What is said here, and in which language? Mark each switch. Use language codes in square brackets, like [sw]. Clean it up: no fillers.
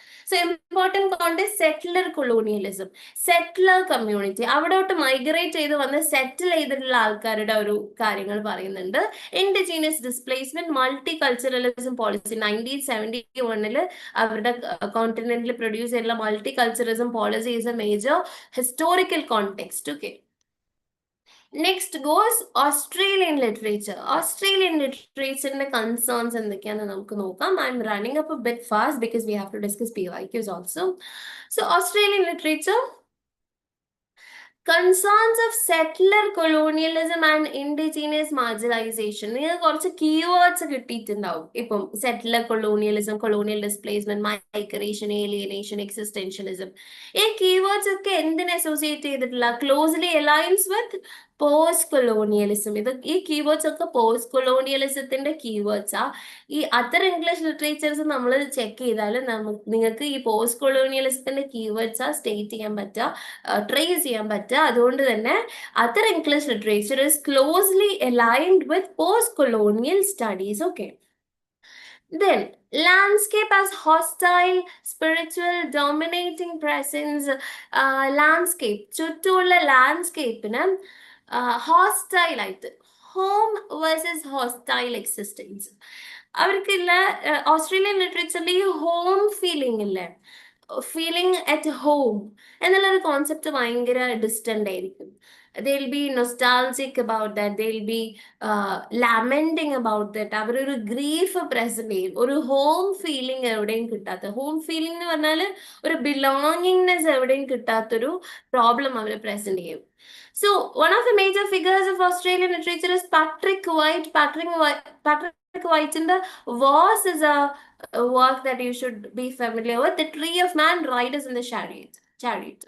[ml] So important context settler colonialism, settler community, അവിടോട്ട് migrate ചെയ്ത് വന്ന് സെറ്റിൽ ചെയ്തിട്ടുള്ള ആൾക്കാരുടെ ഒരു കാര്യങ്ങൾ പറയുന്നുണ്ട്. Indigenous displacement, multi culturalism policy. 1971 അവരുടെ കോണ്ടിനെന്റിൽ പ്രൊഡ്യൂസ് ചെയ്തിട്ടുള്ള multi culturalism policy [en] Is a major historical context. Okay. Next goes Australian literature. Australian literature concerns [ml] എന്തൊക്കെയാണെന്ന് നമുക്ക് നോക്കാം. [en] I'm running up a bit fast because we have to discuss PYQs also. So Australian literature, concerns of settler colonialism and indigenous marginalization. [ml] നിങ്ങൾക്ക് കുറച്ച് keywords കിട്ടിയിട്ടുണ്ടാവും. ഇപ്പം settler colonialism, colonial displacement, migration, alienation, existentialism. ഈ keywords ഒക്കെ എന്തിനെ associate ചെയ്തിട്ടില്ല? [en] Closely aligns with post colonialism. [ml] ഇത് ഈ കീവേഡ്സ് ഒക്കെ പോസ്റ്റ് കൊളോണിയലിസത്തിന്റെ കീവേഡ്സാ. ഈ അതർ ഇംഗ്ലീഷ് ലിറ്ററേച്ചേഴ്സ് നമ്മൾ ചെക്ക് ചെയ്താൽ നിങ്ങൾക്ക് ഈ പോസ്റ്റ് കൊളോണിയലിസത്തിന്റെ കീവേഡ്സാ സ്റ്റേറ്റ് ചെയ്യാൻ പറ്റുക, ട്രേസ് ചെയ്യാൻ പറ്റുക. അതുകൊണ്ട് തന്നെ [en] Other English literature is closely aligned with post colonial studies. Okay. Then landscape as hostile, spiritual, dominating presence. [ml] Landscape, ചുറ്റുമുള്ള ലാൻഡ്സ്കേപ്പിന് ഹോസ്റ്റൈൽ ആയിട്ട്, ഹോം വേഴ്സസ് ഹോസ്റ്റൈൽ എക്സിസ്റ്റൻസ്. അവർക്കില്ല ഓസ്ട്രേലിയൻ ലിറ്ററേച്ചറിൽ ഈ ഹോം ഫീലിംഗ് ഇല്ലേ, [en] feeling at home [ml] എന്നുള്ളൊരു കോൺസെപ്റ്റ് ഭയങ്കര distant ആയിരിക്കും. [en] They'll be nostalgic about that. They'll be lamenting about that. [ml] അവരൊരു grief present ചെയ്യും. ഒരു ഹോം ഫീലിംഗ് എവിടെയും കിട്ടാത്ത, ഹോം ഫീലിംഗ് എന്ന് പറഞ്ഞാൽ ഒരു ബിലോങ്ങിങ്നെസ് എവിടെയും കിട്ടാത്തൊരു പ്രോബ്ലം അവർ പ്രസന്റ് ചെയ്യും. [en] So one of the major figures of Australian literature is Patrick White. Patrick White in the Was is a work that you should be familiar with. The Tree of Man, Riders in the Chariot.